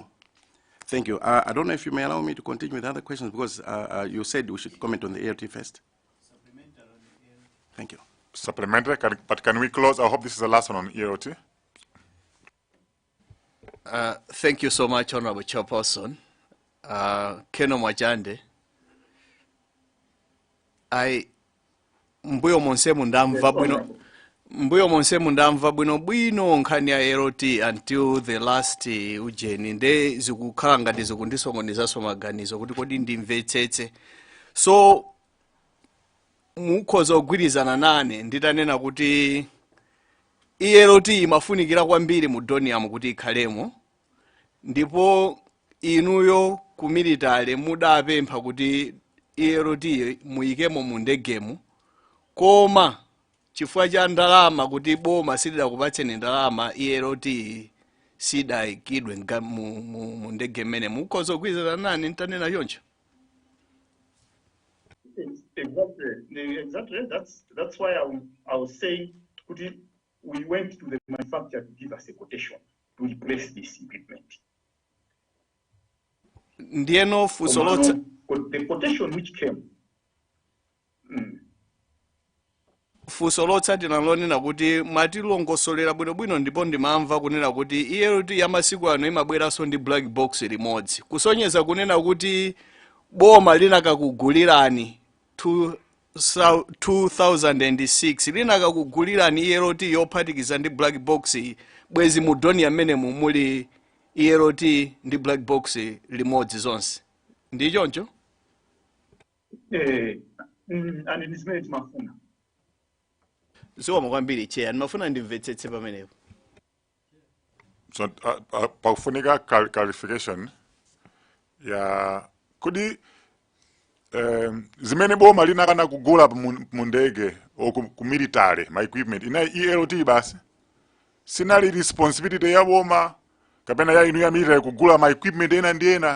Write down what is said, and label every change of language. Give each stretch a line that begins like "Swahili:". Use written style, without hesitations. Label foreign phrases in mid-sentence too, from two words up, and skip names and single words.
English: Thank you. I don't know if you may allow me to continue with other questions, because you said we should comment on the ALT first. Thank you. Supplementary, but can we close? I hope this is the last one on EROT. Thank you so much, Honorable Chairperson.
Nyanja: Keno Mwachande. Mbuyo monse mundamva bwino nkhani ya EROT
English: until the last
Nyanja: ujeni nde zikukhala ngati zikundisongonizaso maganizo kuti kodi ndimvetsetse. So mukhoza kugwirizana nane nditanena kuti EROT imafunikira kwambiri mu donium kuti ikhalemo, ndipo inuyo ku military mudapempha kuti EROT muyikemo mu ndegemu, koma chifukwa cha ndalama kuti boma silidakupatseni ndalama EROT sidayikidwe mu ndege mmene. Mukhoza kugwirizana nane ntanena choncho?
English: Exactly. That's why I was saying we went to the manufacturer to give us a quotation to replace this equipment.
Nyanja: Ndieno fusolotsa.
English: The quotation which came.
Nyanja: Fusolotsa tinalonena kuti mwatilongosolera bwinobwino, ndipo ndimamva kunena kuti EROT ya masiku ano imabweranso ndi
English: black box
Nyanja: limodzi, kusonyeza kunena kuti boma linakakugulirani 2006 linakakugulirani EROT yophatikiza ndi
English: black box
Nyanja: bwezi mu donium mmene muli EROT ndi
English: black box
Nyanja: limodzi zonse. Ndi choncho?
English: And it is made mafuna.
Nyanja: So kwambiri Chair, ndimafuna ndimvetsetse pamenepo. So pakufunika clarification ya kudi zimene boma linakana kugula mu ndege o ku military ma equipment ina EROT basi sinali responsibility ya boma kapena ya inu ya military kugula ma equipment ena ndi ena.